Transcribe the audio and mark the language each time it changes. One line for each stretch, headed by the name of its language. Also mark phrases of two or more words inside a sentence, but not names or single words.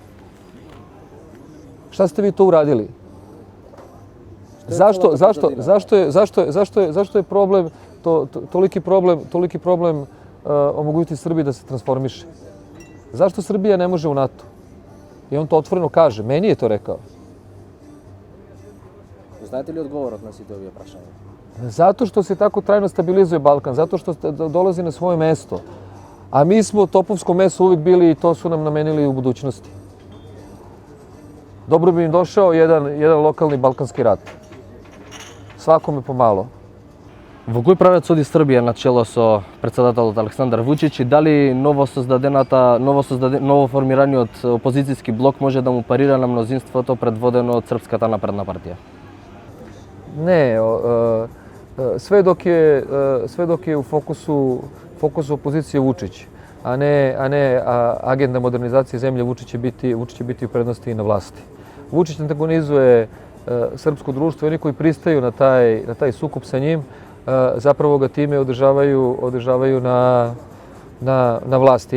Serbian: Šta ste vi to uradili? Zašto je problem, toliki problem omogućiti Srbiji da se transformiše? Zašto Srbija ne može u NATO? I on to otvoreno kaže, meni je to rekao.
Macedonian: Знаете ли одговорот на сите овие прашања?
Serbian: Zato što se tako trajno stabilizuje Balkan, zato što dolazi na svoje mesto. A mi smo topovsko meso uvijek bili i to su nam namenili u budućnosti. Dobro bi im došao jedan lokalni balkanski rat. Svakome pomalo.
Macedonian: Во кој правец оди Србија на чело со председателот Александар Вучич и дали ново формираниот опозицијски блок може да му парира на мнозинството предводено од Српската напредна партија?
Serbian: Ne, sve dok je u fokusu opozicije Vučić, a ne agenda modernizacije zemlje, Vučić će biti u prednosti i na vlasti. Vučić antagonizuje srpsko društvo i oni koji pristaju na taj sukob sa njim, zapravo ga time održavaju na vlasti.